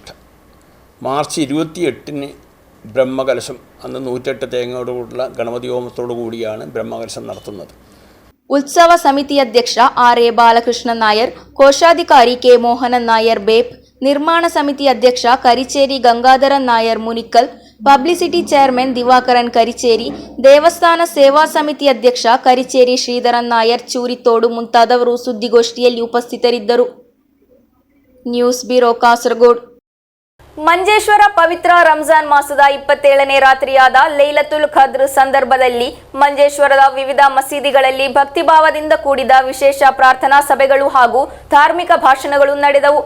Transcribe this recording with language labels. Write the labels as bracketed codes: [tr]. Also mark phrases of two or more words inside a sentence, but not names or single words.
[ml] മാർച്ച് 28-ന് ബ്രഹ്മകലശം, അന്ന് 108 തേങ്ങയോടുകൂടിയുള്ള ഗണപതി ഹോമത്തോടു കൂടിയാണ് ബ്രഹ്മകലശം നടത്തുന്നത്. ഉത്സവ സമിതി അധ്യക്ഷ ആർ എ ബാലകൃഷ്ണൻ നായർ, കോശാധികാരി കെ മോഹനൻ നായർ ബേപ്പ്, നിർമ്മാണ സമിതി അധ്യക്ഷ കരിച്ചേരി ഗംഗാധരൻ നായർ മുനിക്കൽ, [en] publicity chairman [ml] ദിവാകരൻ കരിച്ചേരി, ദേവസ്ഥാന [kn] ಸೇವಾ ಸಮಿತಿ ಅಧ್ಯಕ್ಷ കരിച്ചേരി ಶ್ರೀಧರನ್ ನಾಯರ್ ಚೂರಿತೋಡು ಮುಂತಾದವರು ಸುದ್ದಿಗೋಷ್ಠಿಯಲ್ಲಿ ಉಪಸ್ಥಿತರಿದ್ದರು. ನ್ಯೂಸ್ ಬ್ಯೂರೋ ಕಾಸರಗೋಡು. ಮಂಜೇಶ್ವರ ಪವಿತ್ರ ರಂಜಾನ್ ಮಾಸದ 27ನೇ ರಾತ್ರಿಯಾದ ಲೈಲತುಲ್ ಖದ್ರ್ ಸಂದರ್ಭದಲ್ಲಿ ಮಂಜೇಶ್ವರದ ವಿವಿಧ ಮಸೀದಿಗಳಲ್ಲಿ ಭಕ್ತಿಭಾವದಿಂದ ಕೂಡಿದ ವಿಶೇಷ ಪ್ರಾರ್ಥನಾ ಸಭೆಗಳು ಹಾಗೂ ಧಾರ್ಮಿಕ ಭಾಷಣಗಳು ನಡೆದವು.